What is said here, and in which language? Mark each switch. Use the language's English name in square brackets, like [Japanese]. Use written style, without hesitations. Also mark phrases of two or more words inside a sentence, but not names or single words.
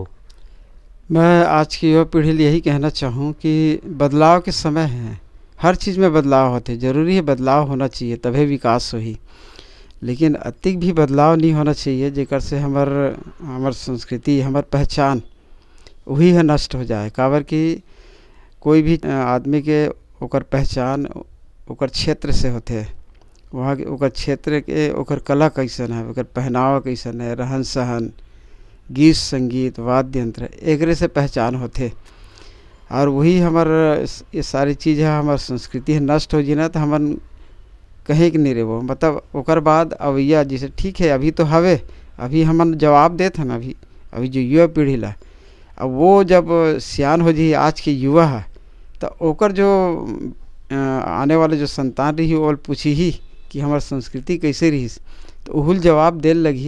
[Chhattisgarhi] मैं आज की युवा पीढ़ी लिए यही कहना चाहूँ कि बदलाव के समय है, हर चीज़ में बदलाव होते। ज़रूरी है बदलाव होना चाहिए तभी विकास होही, लेकिन अतिक भी बदलाव नहीं होना चाहिए जेकर से हमार संस्कृति, हमार पहचान वही है नष्ट हो जाए। काबर कि कोई भी आदमी के ओकर पहचान ओकर क्षेत्र से होते। वहाँ के ओकर क्षेत्र के ओकर कला कैसन है, ओकर पहनावा कैसन है, रहन सहन, गीत संगीत, वाद्य यंत्र, एकरे से पहचान होते। और वही हमार ये सारी चीज़ है, हमार संस्कृति है नष्ट हो जाना तो हमन कहीं के नहीं रहो। मतलब ओकर बाद अवैया जैसे ठीक है अभी तो हवे, अभी हमन जवाब देते हैं अभी जो युवा पीढ़ी ला। अब वो जब सियान हो जाए आज के युवा है तो ओकर जो आने वाले जो संतान रही वो पूछी ही कि हमार संस्कृति कैसे रही, तो उहुल जवाब देने लगी।